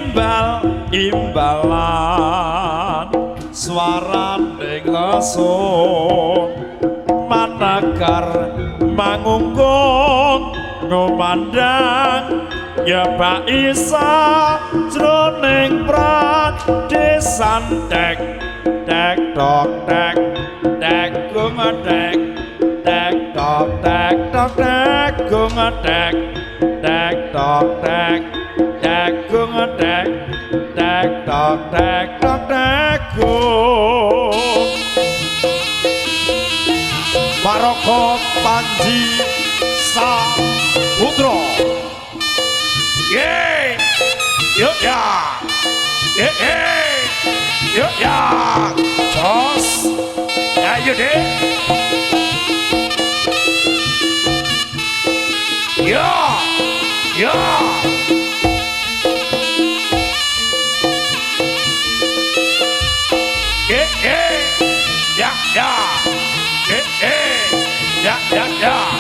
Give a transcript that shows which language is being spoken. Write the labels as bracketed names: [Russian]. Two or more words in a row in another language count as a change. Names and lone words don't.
[Javanese] imbalan swaraning lasong manakar mangungkung ngomandang ya Pak Isa jroning pradesan tek tek tok tek tek gumedek tek tok tek tok tek gumedek tek tok tek tek gumedek tek tok tek tok tek Baroko Panji Saputro. [Indonesian] Yeay, yuk ya, yuk ya, jos, ayo deh, ya, ya.